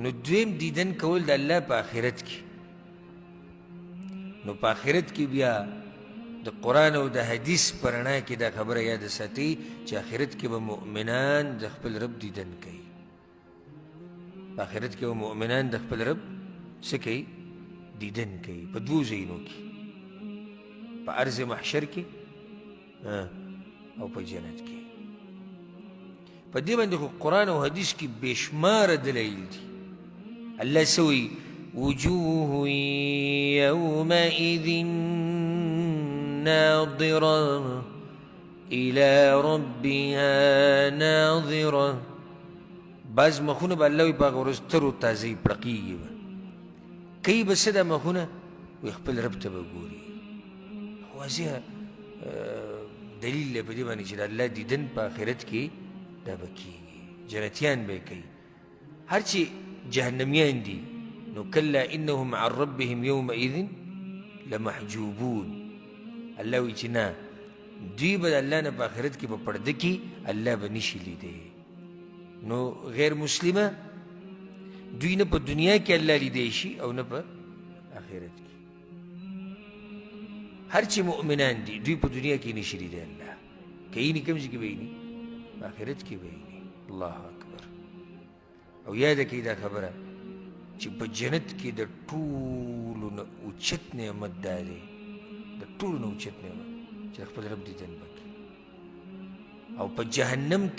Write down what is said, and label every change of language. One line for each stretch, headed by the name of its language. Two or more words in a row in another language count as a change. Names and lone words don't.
Pashto: نو دویم دیدن کول د الله په آخرت کې نو په آخرت کې بیا د قرآن او د حدیث په رڼا کې دا خبره یاد ساتئ چې آخرت کې به مؤمنان د خپل رب دیدن کوي په آخرت کې به مؤمنان د خپل رب څه کوي دیدن کوي په دوو ځایونو کې په ارض محشر کې او په جنت کې په دې باندې خو قرآن او حدیث کې بېشماره دلایل دي الله څه وایي
Arabic: وجوه يومئذ ناظرة إلى ربها ناظرة
Pashto: بعض مخونه به الله وي په هغه ورځ تر و تازه پړقېږي به کوي به څه دا مخونه وایي خپل رب ته به ګوري واضح دلیل دی په دې باندې چې د الله دیدن په آخرت کې دا به کېږي جنتیان به یې کوي هر چې جهنمیان دي نو
Arabic: کلا انهم عن ربهم یومئذ لمحجوبون
Pashto: الله وایي چې نه دوی به د الله نه په آخرت کې په پرده کې الله به نشي لیدی نو غیر مسلمه دوی نه په دنیا کې الله لیدی شي او نه په آخرت کې هر چې مؤمنان دي دوی په دنیا کې نشي لیدی الله که یې کوم ځای کې به یې په آخرت کې به یې
Arabic: الله اکبر
Pashto: او یاده کړئ دا خبره چې په جنت کې د ټولو نه اوچت نعمت دا دی د ټولو نه اوچت نعمت چې خپل رب دیدن وکړي او په جهنم کې